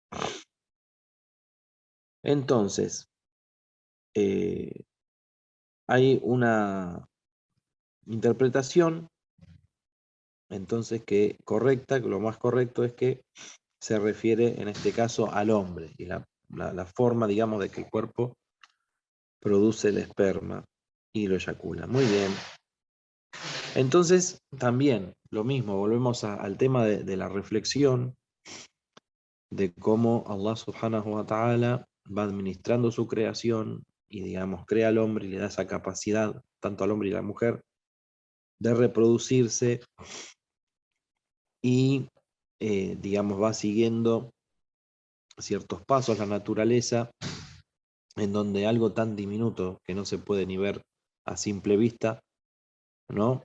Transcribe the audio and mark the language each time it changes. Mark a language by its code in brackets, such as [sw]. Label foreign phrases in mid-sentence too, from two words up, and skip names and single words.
[es] Entonces, hay una interpretación, entonces, que correcta, que lo más correcto es que se refiere en este caso al hombre, y la forma, digamos, de que el cuerpo produce el esperma y lo eyacula. Muy bien. Entonces, también lo mismo, volvemos al tema de la reflexión, de cómo Allah [ar] سبحانه وتعالى [es] va administrando su creación y, digamos, crea al hombre y le da esa capacidad, tanto al hombre y a la mujer, de reproducirse y, digamos, va siguiendo ciertos pasos la naturaleza, en donde algo tan diminuto que no se puede ni ver a simple vista, ¿no?